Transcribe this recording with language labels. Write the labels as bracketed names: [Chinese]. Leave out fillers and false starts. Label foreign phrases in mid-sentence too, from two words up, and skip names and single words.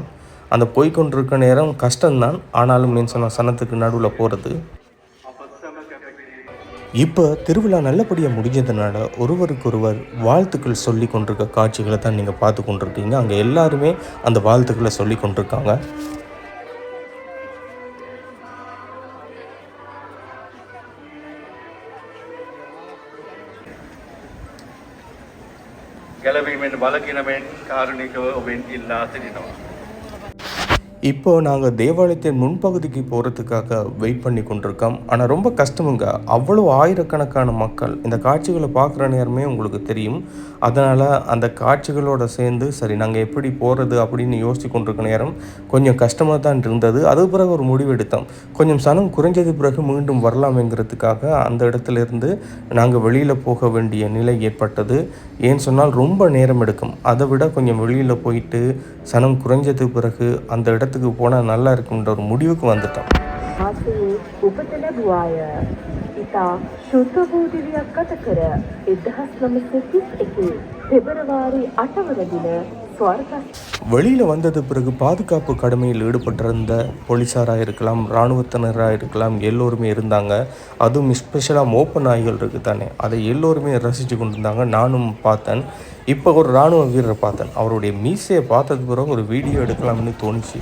[Tamil] அந்த போய் கொண்டிருக்க நேரம் கஷ்டம்தான், ஆனாலும் சொன்ன சனத்துக்கு நடுவில் போகிறது. இப்போ திருவிழா நல்லபடியாக முடிஞ்சதுனால ஒருவருக்கொருவர் வாழ்த்துக்கள் சொல்லி கொண்டிருக்க காட்சிகளை தான் நீங்கள் பார்த்து கொண்டிருக்கீங்க. அங்கே எல்லாருமே அந்த வாழ்த்துக்களை சொல்லி கொண்டிருக்காங்க. [Sinhala] ගැලවීමෙන් වලකිනමෙන් කාරුණිකව ඔබෙන් ඉල්ලා සිටිනවා. [Tamil] இப்போ நாங்கள் தேவாலயத்தின் முன்பகுதிக்கு போகிறதுக்காக வெயிட் பண்ணி கொண்டிருக்கோம். ஆனால் ரொம்ப கஷ்டமுங்க. அவ்வளோ ஆயிரக்கணக்கான மக்கள் இந்த காட்சிகளை பார்க்குற நேரமே உங்களுக்கு தெரியும். அதனால் அந்த காட்சிகளோடு சேர்ந்து சரி நாங்கள் எப்படி போகிறது அப்படின்னு யோசித்து கொண்டிருக்க நேரம் கொஞ்சம் கஷ்டமாக தான் இருந்தது. அது பிறகு ஒரு முடிவு எடுத்தோம். கொஞ்சம் சனம் குறைஞ்சது பிறகு மீண்டும் வரலாம்ங்கிறதுக்காக அந்த இடத்துலேருந்து நாங்கள் வெளியில் போக வேண்டிய நிலை ஏற்பட்டது. ஏன்னு சொன்னால் ரொம்ப நேரம் எடுக்கும். அதை விட கொஞ்சம் வெளியில் போயிட்டு சனம் குறைஞ்சது பிறகு அந்த இடத்துக்கு போனால் நல்லா இருக்குன்ற ஒரு முடிவுக்கு வந்துட்டோம். [Sinhala] උපත ලැබුවාය. ඉතා ශුද්ධ වූ දිවියක් ගත කර 1931 පෙබරවාරි 8 වන දින ස්වර්ග [Tamil] வெளியில் வந்தது பிறகு பாதுகாப்பு கடமையில் ஈடுபட்டிருந்த போலீஸாராக இருக்கலாம், இராணுவத்தினராக இருக்கலாம், எல்லோருமே இருந்தாங்க. அதுவும் ஸ்பெஷலாக மோப்ப நாய்கள் இருக்குது தானே, அதை எல்லோருமே ரசித்து கொண்டு இருந்தாங்க. நானும் பார்த்தேன். இப்போ ஒரு இராணுவ வீரரை பார்த்தேன். அவருடைய மீசையை பார்த்தது பிறகு ஒரு வீடியோ எடுக்கலாம்னு தோணுச்சு.